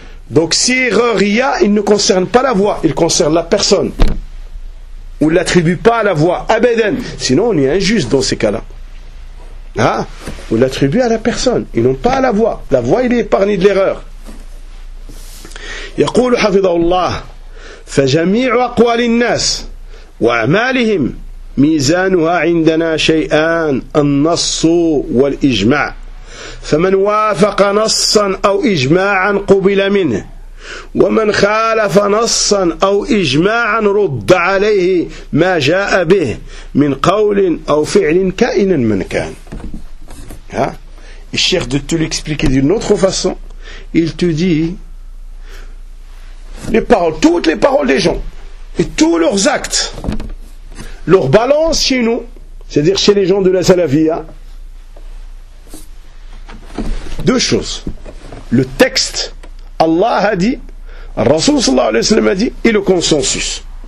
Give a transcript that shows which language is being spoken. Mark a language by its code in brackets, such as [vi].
[fr] Donc si erreur il y a, il ne concerne pas la voie, il concerne la personne. On ne l'attribue pas à la voie, abeden. Sinon on est injuste dans ces cas-là. On l'attribue à la personne, et non pas à la voie. La voie, il est épargné de l'erreur. [ar] يقول حفظه الله فجميع أقوال الناس وأعمالهم ميزانها عندنا شيئان النص والإجماع فمن وافق نصا أو إجماعا قبل منه ومن خالف نصا أو إجماعا رد عليه ما جاء به من قول أو فعل كائنا من كان. [fr] الشيخ de te l'expliquer d'une autre façon, il te dit: les paroles, toutes les paroles des gens et tous leurs actes, leur balance chez nous, c'est-à-dire chez les gens de la Salafia, deux choses: le texte, Allah a dit, Rasoul [ar] sallallahu alayhi wa sallam [fr] a dit, et le consensus.